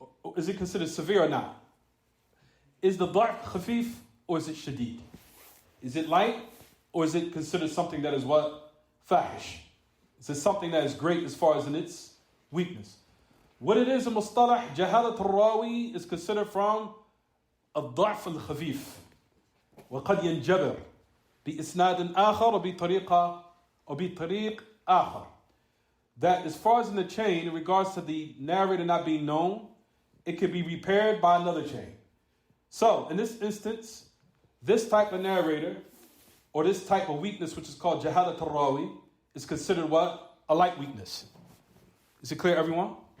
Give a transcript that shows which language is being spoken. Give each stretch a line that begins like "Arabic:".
English: Or is it considered severe or not? Is the da'f khafif or is it shadid? Is it light or is it considered something that is what? Fahish. Is it something that is great as far as in its weakness? What it is in mustalah, jahalat al-rawi is considered from al-da'f al-khafif.
Arabic: وقد ينجبر بإسناد آخر وبطريقة وبطريق آخر.
English: That as far as in the chain, in regards to the narrator not being known, it can be repaired by another chain. So, in this instance, this type of narrator, or this type of weakness, which is called jahalat al-rawi, is considered what? A light weakness. Is it clear, everyone?